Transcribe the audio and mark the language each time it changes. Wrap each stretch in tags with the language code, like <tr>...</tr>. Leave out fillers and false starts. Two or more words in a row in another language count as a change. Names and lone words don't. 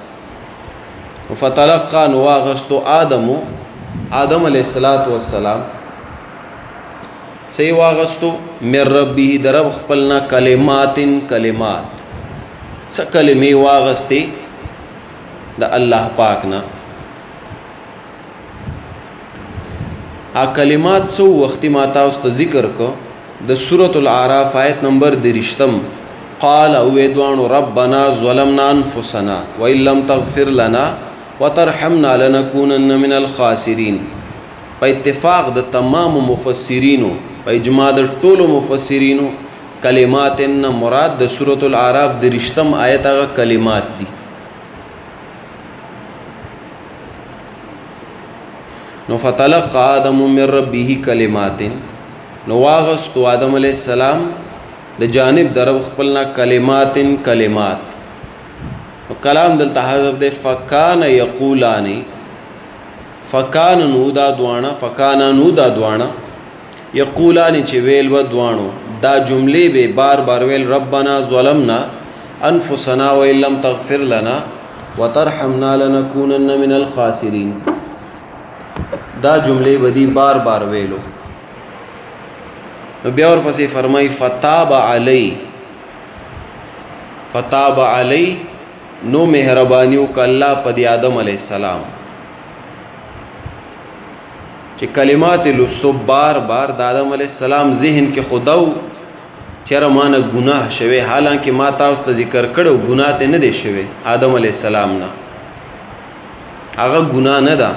<ps>فتلقى نو واغستو آدم</ps> <ar>علیه السلام</ar> <ps>څه واغستو</ps> <ar>من ربه</ar> <ps>د رب خپلنا کلمات څه کلمې واغستې د الله پاک نه. کلمات څو وختي ما تاسو ته ذکر کو د سورۃ الاعراف آیت نمبر 30.</ps> <ar>قال</ar> <ps>او دوانو</ps> <ar>ربنا ظلمنا انفسنا وان لم تغفر لنا وترحمنا لنكونن من الخاسرین.</ar> <ps>په اتفاق د تمام مفسرینو، په اجماع د ټولو مفسرینو، کلمات نه مراد د سورۃ الاعراف 30 آیت هغه کلمات دي. نو</ps> <ar>فتلقى آدم من ربه کلمات،</ar> <ps>نو واغستو آدم</ps> <ar>علیہ السلام</ar> <ps>د جانب در رب خپلنا کلمات. نو کلام دلته حذف ده.</ps> <ar>فکان یقولانی،</ar> <ps>فکان نو دا دوانه یقولانی چې ویل و دوانو دا جملې به بار بار ویل</ps> <ar>ربنا ظلمنا انفسنا وان لم تغفر لنا وترحمنا لنكونن من الخاسرین.</ar> <ps>دا جملې بدی بار بار ویلو. نو بیا ورپسې فرمای</ps> <ar>فتاب علی</ar> <ps>نو مهربانیو ک الله په دی آدم</ps> <ar>علیہ السلام</ar> <ps>چې کلمات لستو بار بار د آدم</ps> <ar>علیہ السلام</ar> <ps>ذهن کې خداو چیرې مانه ګناه شوه، حالانکه ما تاسو ته ذکر کړو ګناه ته نه دی شوه آدم</ps> <ar>علیہ السلام</ar> <ps>نه، هغه ګناه نه ده.</ps>